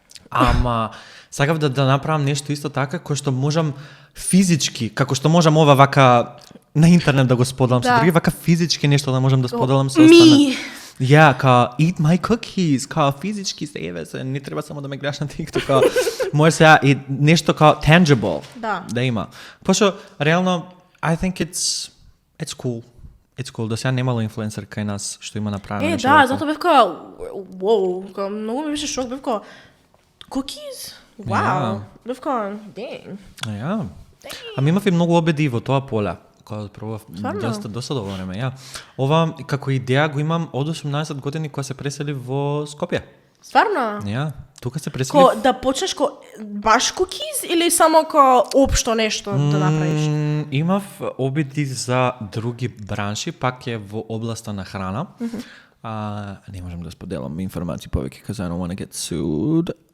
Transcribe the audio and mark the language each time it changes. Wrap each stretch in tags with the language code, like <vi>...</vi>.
<mk>Ама сакав да направам нешто исто така кој што можам физички, како што можам ова вака на интернет да го споделам со други, вака физички нешто да можам да споделам со останати. Ја, као</mk> <en>eat my cookies,</en> <mk>као физички се еве се, не треба само да ме гледаш на TikTok, као може сега и нешто као tangible да има. Пошто реално</mk> <en>I think it's cool. It's cool,</en> <mk>да сега немало инфлуенсер кај нас што има направено нешто. Да, затоа бев као wow, као многу ми беше шок, бев као cookies?</mk> <en>Wow.</en> <mk>Бев као dang. Ја. Ами имав и многу обиди во тоа поле. Кога пробав доста долго време, ја. Ова како идеја го имам од 18 години кога се пресели во Скопје. Стварно? Ја, тука се пресели. Ко да почнеш ко баш cookies или само ко општо нешто да направиш? Имав обиди за други бранши, пак е во областа на храна. Не можам да споделам информации повеќе,</mk> <en>because I don't want to get sued.</en>